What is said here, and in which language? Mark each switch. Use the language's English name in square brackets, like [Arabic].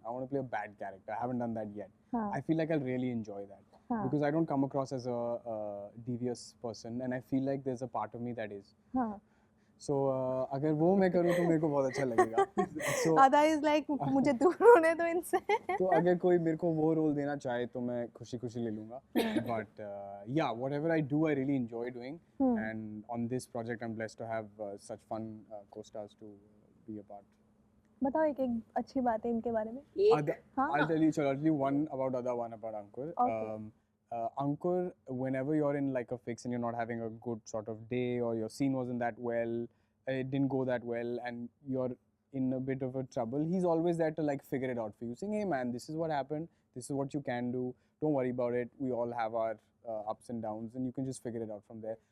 [English] I want to play a bad character. I haven't done that yet. [Hindi] हाँ [English] I feel like I'll really enjoy that [Hindi] हाँ [English] because I don't come across as a devious person, and I feel like there's a part of me that is. [Hindi] हाँ So अगर वो मैं करूँ तो मेरे को बहुत अच्छा लगेगा. [English] So [Hindi] आधा [English] is like [Hindi] मुझे दूर होने दो इनसे. तो अगर कोई मेरे को वो रोल देना चाहे तो मैं खुशी खुशी ले लूँगा. [English] But yeah, whatever I do, I really enjoy doing. And on this project, I'm blessed to have such fun co-stars to be a part. [Hindi] बताओ एक एक अच्छी बात है इनके बारे में. हाँ [English] I'll tell you one about Ada, one about Ankur. Okay. Ankur, whenever you're in like a fix and you're not having a good sort of day, or your scene wasn't that well, it didn't go that well, and you're in a bit of a trouble, he's always there to like figure it out for you, saying, hey man, this is what happened, this is what you can do, don't worry about it, we all have our ups and downs, and you can just figure it out from there.